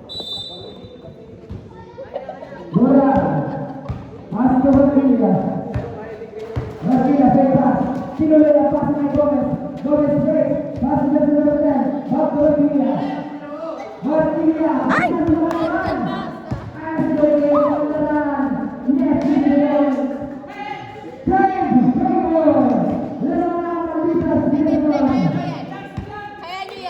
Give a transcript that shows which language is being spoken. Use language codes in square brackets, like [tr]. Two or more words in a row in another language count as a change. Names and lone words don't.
[id] Bola. Masuk ke Rodriguez. [es] Rodriguez bebas. Sino le da pase a Gomez. Gomez break. Pase de Rodriguez. Va por Rodriguez. Rodriguez. ¡Ay! [tl] Kaya nyo yan.